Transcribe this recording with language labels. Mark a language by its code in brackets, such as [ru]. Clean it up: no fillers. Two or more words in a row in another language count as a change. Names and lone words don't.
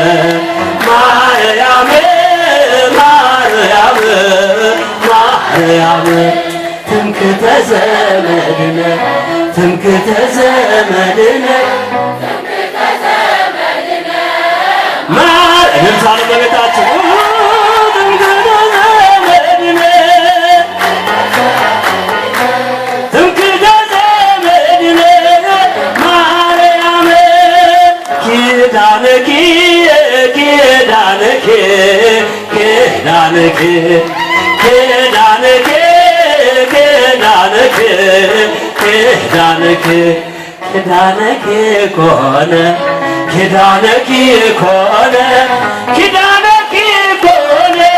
[gez] ማርያም ማርያም ማርያም ትምክህተ ዘመድነ ትምክህተ ዘመድነ [am] ለምሳሌ በቤታችሁ [gez] ትምክህተ ዘመድነ ትምክህተ ዘመድነ ማርያም ኪዳነኪ ኪዳነኪ ኪዳነኪ ኪዳነኪ ኪዳነኪ ኪዳነኪ ኪዳነኪ ኮነ ኪዳነኪ ኮነ ኪዳነኪ ኮነ